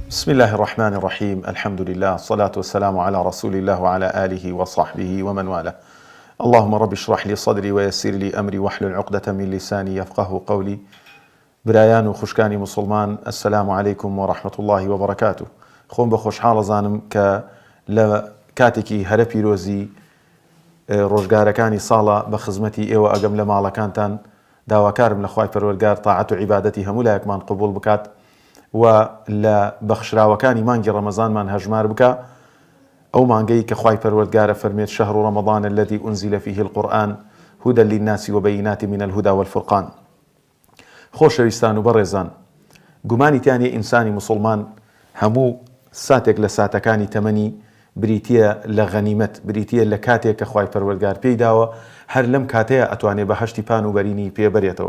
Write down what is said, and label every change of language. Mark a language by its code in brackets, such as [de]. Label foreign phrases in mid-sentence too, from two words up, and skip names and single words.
[ar] بسم الله الرحمن الرحيم. الحمد لله، الصلاة والسلام على رسول الله وعلى آله وصحبه ومن والاه. اللهم رب اشرح لي صدري ويسر لي أمري واحلل عقدة من لساني يفقه قولي. [ckb] برایان و خوشکانی مسلمان، [ar] السلام عليكم ورحمة الله وبركاته. [ckb] خۆم بە خۆشحاڵ زانم کە لە کاتێکی هەرە پیرۆزی ڕۆژگارەکانی ساڵە بە خزمەتی ئێوە ئەگەم لە ماڵەکانتان داواکارم لە خوای پەروەردگار تاعەت و عیبادەتی هەموو لایەکمان قبول بکات و لە بەخشراوەکانی مانگی ڕەمەزانمان هەژمار بکە، ئەو مانگەی کە خوای پەروەردگارە فەرمێت [ar] شەهر ڕەمەضان الذي أنزل فيه القرآن هدى للناس وبينات من الهدى والفرقان. [ckb] خۆشەویستان و بەڕێزان، گومانی تیانێ ئینسانی مسلمان هەموو ساتێک لە ساتەکانی تەمەنی بریتیە لە غەنیمەت، بریتیە لە کاتێک کە خوای پەروەردگار پێی داوە هەر لەم کاتەیە ئەتوانێ بەهەشتی پان و بەرینی پێبەرێتەوە.